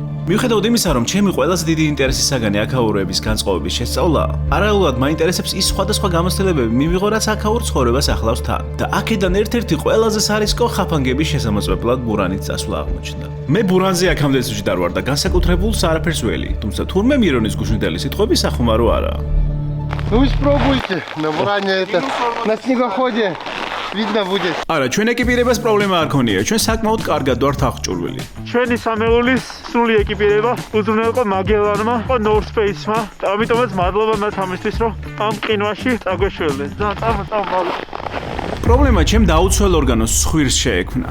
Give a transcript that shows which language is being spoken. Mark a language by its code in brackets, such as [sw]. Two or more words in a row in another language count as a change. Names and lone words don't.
[ka] მიუხედავად იმისა, რომ ჩემი ყველაზე დიდი ინტერესის საგანი აქაურების განწყობების შესწავლა, პარალელურად მაინტერესებს ის სხვადასხვა გამოცდილებები მივიღო, რაც აქაურ ცხოვრებას ახლავს თან. და აქედან ერთ-ერთი ყველაზე სარისკო ხაფანგების შესამოწმებლად ბურანით წასვლა აღმოჩნდა. მე буранზე აქამდე ვარ ვარ და განსაკუთრებულს არაფერს ველი, თუმცა თურმე მირონის გუშინდელი სიტყვები სახუმარო არაა. [ru] Вы спробуйте на буране это, на снегоходе видно будет. [ka] არა, ჩვენ ეკიპირებას პრობლემა არ ქონია, ჩვენ საკმაოდ კარგად ვართ აღჭურვილი. ჩვენი სამეულის სრული ეკიპირება უზრუნველყო მაგელანმა, North Face-მა, და ამიტომაც მადლობა მათ ამისთვის, რომ ამ ყინვაში წაგვეშველდნენ. წამო. პრობლემა ჩემ დაუცველ ორგანოს ცხვირს შეექმნა.